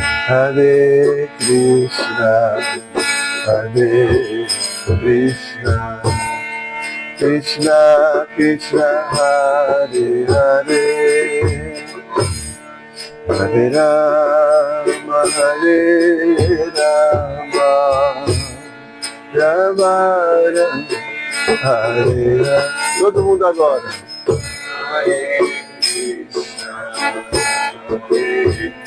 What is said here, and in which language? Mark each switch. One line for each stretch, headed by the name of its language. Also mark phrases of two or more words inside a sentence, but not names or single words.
Sanskrit: Hare Krishna, Hare Krishna, Krishna Krishna, Hare Hare, Hare Rama, Hare Rama, Rama Rama, Hare Hare.
Portuguese: Todo mundo agora.
Sanskrit: Hare Krishna, Hare